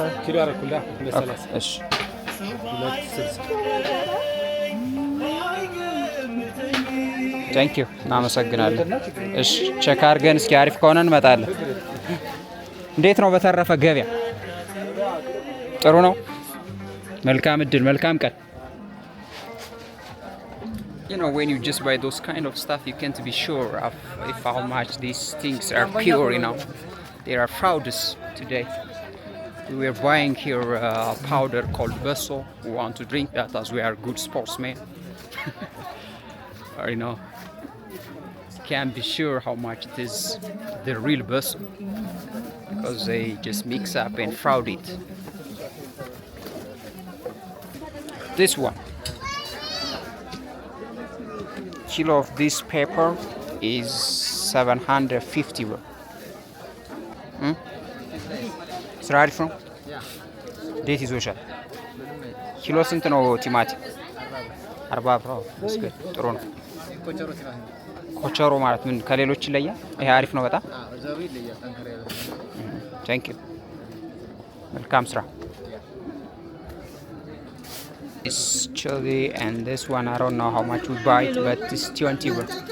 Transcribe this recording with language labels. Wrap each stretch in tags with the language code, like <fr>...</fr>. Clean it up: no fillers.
<am>ኪሎ አረኩላ 130። እሺ 260። ታንክ ዩ እናመሰግናለን። እሺ ቼክ አድርገን እስኪ አሪፍ ከሆነ እንመጣለን። እንዴት ነው በተረፈ ገበያ? ጥሩ ነው። መልካም እድል፣ መልካም ቀን።</am> <en>You know, when you just buy those kind of stuff, you can't be sure of if how much these things are pure. You know, there are frauds today. We were buying here a powder called Besso. We want to drink that as we are good sportsmen. Or, you know, can't be sure how much it is the real Besso because they just mix up and fraud it. This one. Kilo of this pepper is 750 bro.</en> <am>ስራ አሪፍ ነው። እንዴት ይዞሻል? ኪሎ ስንት ነው ቲማቲም? 40 ብር። ጥሩ ነው። ኮቸሮ ማለት ምን ከሌሎች ይለያል? ይሄ አሪፍ ነው በጣም። ዘሩ ይለያል። ጠንከር ያለ ነው። ታንክ ዩ። መልካም ስራ።</am> <en>This chili and this one I don't know how much we buy it, but it's 20 bro.</en>